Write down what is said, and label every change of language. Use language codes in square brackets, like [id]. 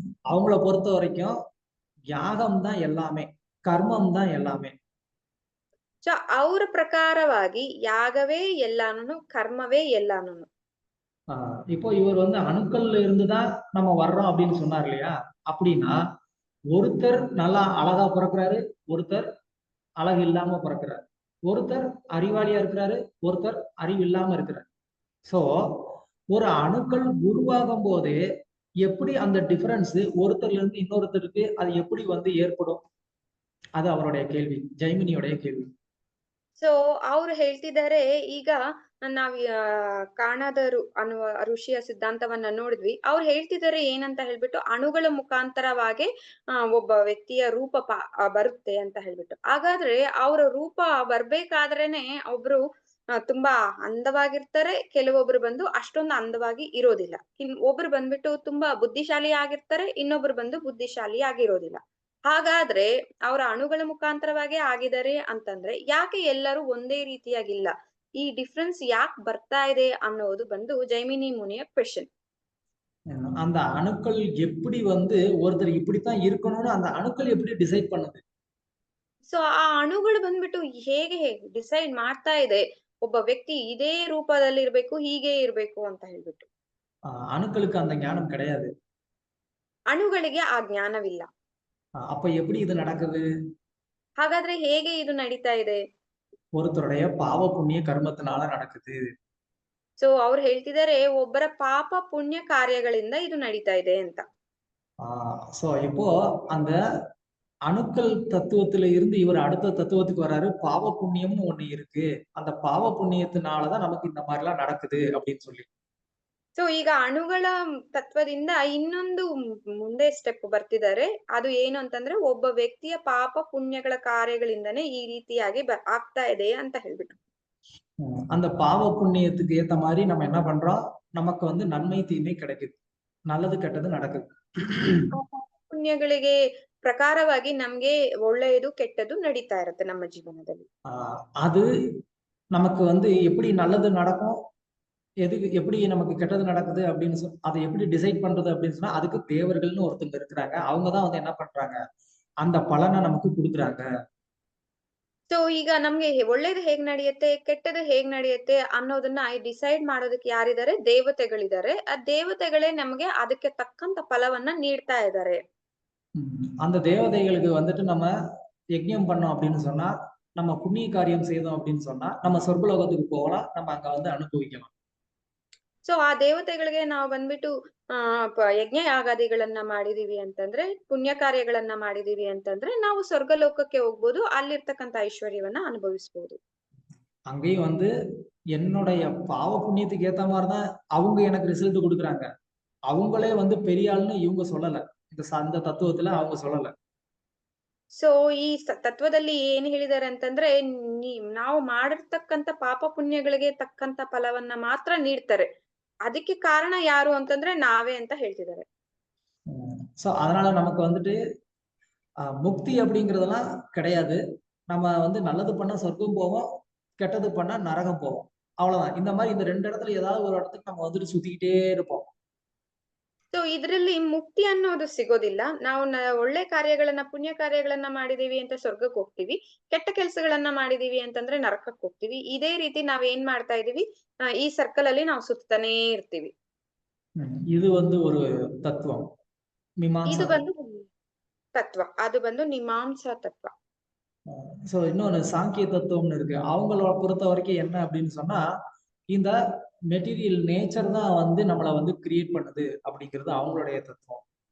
[ta] அவங்கள பொறுத்த வரைக்கும் யாகம் தான் எல்லாமே, கர்மம் தான் எல்லாமே. [kn] ಸೊ ಅವರ ಪ್ರಕಾರವಾಗಿ ಯಾಗವೇ ಎಲ್ಲಾನು, ಕರ್ಮವೇ ಎಲ್ಲಾನು. [ta] இப்போ இவர் வந்து அணுக்கள்ல இருந்துதான் நம்ம வர்றோம் அப்படின்னு சொன்னார் இல்லையா? அப்படின்னா ஒருத்தர் நல்லா அழகா பிறக்கிறாரு, ஒருத்தர் அழகு இல்லாம பிறக்கிறாரு, ஒருத்தர் அறிவாளியா இருக்கிறாரு, ஒருத்தர் அறிவு இல்லாம இருக்கிறார். சோ ஒரு அணுக்கள் உருவாகும் போதே எப்படி அந்த டிஃபரன்ஸ் ஒருத்தர்ல இருந்து இன்னொருத்தருக்கு அது எப்படி வந்து ஏற்படும்? அது அவருடைய கேள்வி, ஜைமினியோடைய கேள்வி. [kn] ಸೊ ಅವ್ರು ಹೇಳ್ತಿದ್ದಾರೆ, ಈಗ ನಾವ್ ಕಾಣಾದರು ಅನ್ನುವ ಋಷಿಯ ಸಿದ್ಧಾಂತವನ್ನ ನೋಡಿದ್ವಿ. ಅವ್ರು ಹೇಳ್ತಿದ್ದಾರೆ ಏನಂತ ಹೇಳ್ಬಿಟ್ಟು, ಅಣುಗಳ ಮುಖಾಂತರವಾಗಿ ಒಬ್ಬ ವ್ಯಕ್ತಿಯ ರೂಪ ಬರುತ್ತೆ ಅಂತ ಹೇಳ್ಬಿಟ್ಟು. ಹಾಗಾದ್ರೆ ಅವರ ರೂಪ ಬರ್ಬೇಕಾದ್ರೇನೆ ಒಬ್ರು ತುಂಬಾ ಅಂದವಾಗಿರ್ತಾರೆ, ಕೆಲವೊಬ್ರು ಬಂದು ಅಷ್ಟೊಂದು ಅಂದವಾಗಿ ಇರೋದಿಲ್ಲ. ಒಬ್ರು ಬಂದ್ಬಿಟ್ಟು ತುಂಬಾ ಬುದ್ಧಿಶಾಲಿ ಆಗಿರ್ತಾರೆ, ಇನ್ನೊಬ್ರು ಬಂದು ಬುದ್ಧಿಶಾಲಿ ಆಗಿರೋದಿಲ್ಲ. ಹಾಗಾದ್ರೆ ಅವರ ಅಣುಗಳ ಮುಖಾಂತರವಾಗಿ ಆಗಿದ್ದಾರೆ ಅಂತಂದ್ರೆ ಯಾಕೆ ಎಲ್ಲರೂ ಒಂದೇ ರೀತಿಯಾಗಿಲ್ಲ? ಈ ಡಿಫ್ರೆನ್ಸ್ ಯಾಕೆ ಬರ್ತಾ ಇದೆ ಅನ್ನೋದು ಬಂದು ಜೈಮಿನಿ ಮುನಿಯ ಕ್ವೆಶ್ಚನ್. [ta] அந்த அணுக்கள் எப்படி வந்து ஒருத்தர் இப்படித்தான் இருக்கணும்னு அந்த அணுக்கள் எப்படி டிசைட் பண்ணுது? [kn] ಸೊ ಆ ಅಣುಗಳು ಬಂದ್ಬಿಟ್ಟು ಹೇಗೆ ಡಿಸೈಡ್ ಮಾಡ್ತಾ ಇದೆ ಒಬ್ಬ ವ್ಯಕ್ತಿ ಇದೇ ರೂಪದಲ್ಲಿ ಇರ್ಬೇಕು, ಹೀಗೆ ಇರ್ಬೇಕು ಅಂತ ಹೇಳ್ಬಿಟ್ಟು? [ta] அணுக்களுக்கு அந்த ஞானம் கிடையாது. [kn] ಅಣುಗಳಿಗೆ ಆ ಜ್ಞಾನವಿಲ್ಲ. [ta] அப்ப எப்படி இது நடக்குது? [kn] ಹಾಗಾದ್ರೆ ಹೇಗೆ ಇದು ನಡೀತಾ ಇದೆ? [ta] ஒருத்தருடைய பாவ புண்ணிய கர்மத்தினால நடக்குது. [kn] ಸೊ ಅವ್ರು ಹೇಳ್ತಿದ್ದಾರೆ, ಒಬ್ಬರ ಪಾಪ ಪುಣ್ಯ ಕಾರ್ಯಗಳಿಂದ ಇದು ನಡೀತಾ ಇದೆ ಅಂತ. [ta] சோ இப்போ அந்த அணுக்கள் தத்துவத்துல இருந்து இவர் அடுத்த தத்துவத்துக்கு வர்றாரு. பாவ புண்ணியம்னு ஒண்ணு இருக்கு, அந்த பாவ புண்ணியத்தினாலதான் நமக்கு இந்த மாதிரி எல்லாம் நடக்குது அப்படின்னு சொல்லி. [kn] ಸೊ ಈಗ ಅಣುಗಳ ತತ್ವದಿಂದ ಇನ್ನೊಂದು ಮುಂದೆ ಸ್ಟೆಪ್ ಬರ್ತಿದ್ದಾರೆ. ಅದು ಏನು ಅಂತಂದ್ರೆ, ಒಬ್ಬ ವ್ಯಕ್ತಿಯ ಪಾಪ ಪುಣ್ಯಗಳ ಕಾರ್ಯಗಳಿಂದನೇ ಈ ರೀತಿಯಾಗಿ ಆಗ್ತಾ ಇದೆ ಅಂತ ಹೇಳ್ಬಿಟ್ಟು. [ta] அந்த பாவ புண்ணியத்துக்கு ஏத்த மாதிரி நம்ம என்ன பண்றோம்? நமக்கு வந்து நன்மை தீமை கிடைக்குது, நல்லது கெட்டது நடக்குது. [kn] ಪುಣ್ಯಗಳಿಗೆ ಪ್ರಕಾರವಾಗಿ ನಮ್ಗೆ ಒಳ್ಳೆಯದು ಕೆಟ್ಟದ್ದು ನಡೀತಾ ಇರುತ್ತೆ ನಮ್ಮ ಜೀವನದಲ್ಲಿ. [ta] அது நமக்கு வந்து எப்படி நல்லது நடக்கும், எதுக்கு எப்படி நமக்கு கெட்டது நடக்குது அப்படின்னு அதை எப்படி டிசைட் பண்றது அப்படின்னு சொன்னா, அதுக்கு தேவர்கள்னு ஒருத்தங்க இருக்கிறாங்க. அவங்கதான் வந்து என்ன பண்றாங்க, அந்த பலனை நமக்கு கொடுக்குறாங்க. [kn] ಸೊ ಈಗ ನಮ್ಗೆ ಒಳ್ಳೇದು ಹೇಗ್ ನಡೆಯುತ್ತೆ, ಕೆಟ್ಟದ್ದು ಹೇಗ್ ನಡೆಯುತ್ತೆ ಅನ್ನೋದನ್ನ ಡಿಸೈಡ್ ಮಾಡೋದಕ್ಕೆ ಯಾರಿದ್ದಾರೆ? ದೇವತೆಗಳಿದ್ದಾರೆ. ಆ ದೇವತೆಗಳೇ ನಮ್ಗೆ ಅದಕ್ಕೆ ತಕ್ಕಂತ ಫಲವನ್ನ ನೀಡ್ತಾ ಇದ್ದಾರೆ. [ta] அந்த தேவதைகளுக்கு வந்துட்டு நம்ம யஜ்ஞம் பண்ணோம் அப்படின்னு சொன்னா, நம்ம புண்ணிய காரியம் செய்தோம் அப்படின்னு சொன்னா, நம்ம சொர்க்கலோகத்துக்கு போகலாம், நம்ம அங்க வந்து அனுபவிக்கலாம். [kn] ಸೊ ಆ ದೇವತೆಗಳಿಗೆ ನಾವು ಬಂದ್ಬಿಟ್ಟು ಯಜ್ಞ ಯಾಗಾದಿಗಳನ್ನ ಮಾಡಿದೀವಿ ಅಂತಂದ್ರೆ, ಪುಣ್ಯ ಕಾರ್ಯಗಳನ್ನ ಮಾಡಿದೀವಿ ಅಂತಂದ್ರೆ ನಾವು ಸ್ವರ್ಗಲೋಕಕ್ಕೆ ಹೋಗ್ಬೋದು, ಅಲ್ಲಿರ್ತಕ್ಕಂಥ ಐಶ್ವರ್ಯವನ್ನ ಅನುಭವಿಸಬಹುದು. [ta] அங்கேயும் வந்து என்னுடைய பாவ புண்ணியத்துக்கு ஏத்த மாதிரிதான் அவங்க எனக்கு ரிசல்ட் கொடுக்குறாங்க. அவங்களே வந்து பெரிய ஆள்னு இவங்க சொல்லல, இந்த தத்துவத்துல அவங்க சொல்லல. [kn] ಸೊ ಈ ತತ್ವದಲ್ಲಿ ಏನ್ ಹೇಳಿದ್ದಾರೆ ಅಂತಂದ್ರೆ, ನಾವು ಮಾಡಿರ್ತಕ್ಕಂಥ ಪಾಪ ಪುಣ್ಯಗಳಿಗೆ ತಕ್ಕಂತ ಫಲವನ್ನ ಮಾತ್ರ ನೀಡ್ತಾರೆ. ಅದಕ್ಕೆ ಕಾರಣ ಯಾರು ಅಂತಂದ್ರೆ ನಾವೇ ಅಂತ ಹೇಳ್ತಿದ್ದಾರೆ. [ta] சோ அதனால நமக்கு வந்துட்டு முக்தி அப்படிங்கறதெல்லாம் கிடையாது. நம்ம வந்து நல்லது பண்ணா சொர்க்கம் போவோம், கெட்டது பண்ணா நரகம் போவோம், அவ்வளவுதான். இந்த மாதிரி இந்த ரெண்டு இடத்துல ஏதாவது ஒரு இடத்துக்கு நம்ம வந்துட்டு சுத்திக்கிட்டே இருப்போம். [kn] ಸೊ ಇದರಲ್ಲಿ ಮುಕ್ತಿ ಅನ್ನೋದು ಸಿಗೋದಿಲ್ಲ. ನಾವು ಒಳ್ಳೆ ಕಾರ್ಯಗಳನ್ನ, ಪುಣ್ಯ ಕಾರ್ಯಗಳನ್ನ ಮಾಡಿದೀವಿ ಅಂತ ಸ್ವರ್ಗಕ್ಕೆ ಹೋಗ್ತೀವಿ, ಕೆಟ್ಟ ಕೆಲಸಗಳನ್ನ ಮಾಡಿದೀವಿ ಅಂತಂದ್ರೆ ನರಕಕ್ಕೆ ಹೋಗ್ತೀವಿ. ಇದೇ ರೀತಿ ನಾವ್ ಏನ್ ಮಾಡ್ತಾ ಇದೀವಿ, ಈ ಸರ್ಕಲ್ ಅಲ್ಲಿ ನಾವು ಸುತ್ತಾನೇ ಇರ್ತೀವಿ. ಇದು ಒಂದು [ta] ஒரு தத்துவம், மீமாம்சா. [kn] ಇದು ಬಂದು [ta] தத்துவ, அது [kn] ಬಂದು [ta] மீமாம்சா தத்துவ. சோ இன்னொன்னு சாங்கிய தத்துவம்னு இருக்கு. அவங்கள பொறுத்த வரைக்கும் என்ன அப்படின்னு சொன்னா, இந்த மெட்டீரியல் நேச்சர் தான் வந்து நம்மள வந்து கிரியேட் பண்ணுது அப்படிங்கிறது அவங்களுடைய தத்துவம்.